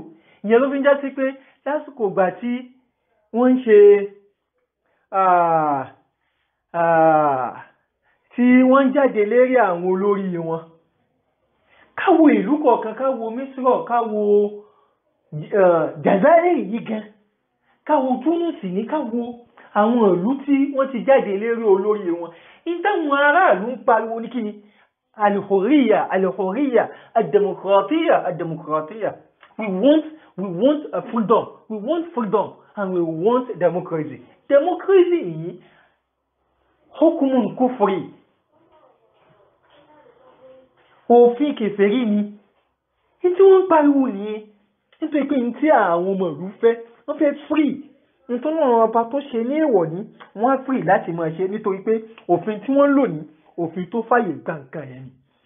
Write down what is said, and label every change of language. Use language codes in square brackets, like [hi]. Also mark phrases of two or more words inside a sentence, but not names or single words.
[yo] Ìyẹn ló fi ń já sí pé lásìkò ìgbà tí wọ́n ń ṣe tí wọ́n ń jáde lérí àwọn olórí wọn, káwo ìlú kọ̀ọ̀kan, káwo Mísírọ̀, káwo Jazairi yìí gan, káwo Túnúsì ní, káwo àwọn ìlú tí wọ́n ti jáde lérí olórí wọn. Ìtàwọn aráàlú ń pariwo ní kíni? [ar] الحرية، الديمقراطية. [en] We want freedom. We want freedom and we want democracy. [yo] Democracy yìí [ar] حكم كفر. [yo] Òfin kèfèrí ni. Ìtí wọ́n ń pariwo nìyẹn. Nítorí pé ní tí àwọn ọmọ ìlú fẹ́, wọ́n fẹ́ free. Nítorí àwọn ọba tó ṣe ní èèwọ̀ ní wọ́n á free láti máa ṣe nítorí pé òfin tí wọ́n lò ní òfin tó fàyè gba nǹkan yẹn ni.